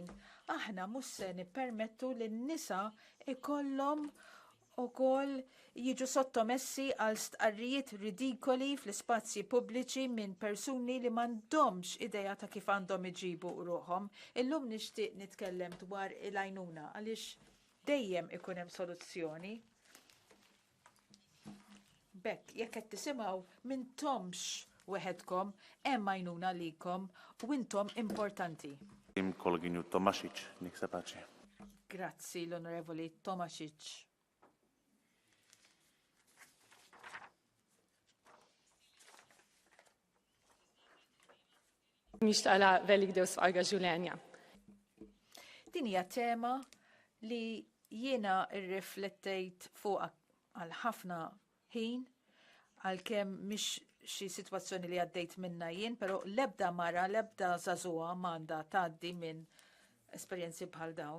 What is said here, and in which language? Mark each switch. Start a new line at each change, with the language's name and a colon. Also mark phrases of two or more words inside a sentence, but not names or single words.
Maltese: Aħna mhux se nippermettu li n-nisa ikollhom ukoll jiġu sottomessi għal stqarrijiet ridikoli fl-ispazji pubbliċi minn persuni li m'għandhomx idea ta' kif għandhom iġibu ruħhom. Illum nixtieq nitkellem dwar il-għajnuna għaliex dejjem ikun hemm soluzzjoni. Bekk, jekk qed tisimgħu m'intomx weħedkom hemm għajnuna likom u intom importanti.
Slovak: Kolegyňu Tomašić, nech sa páči.
Maltese: Grazzi l-Onorevoli Tomašić. Nixtaqla velik dew sqarga Ġulenja. Din hija tema li jiena rriflettejt fuq għal ħafna ħin għalkemm mhix xi sitwazzjoni li għaddejt minna jien, però l-ebda mara, l-ebda żagħżugħa m'għandha tgħaddi minn esperjenzi bħal dawn.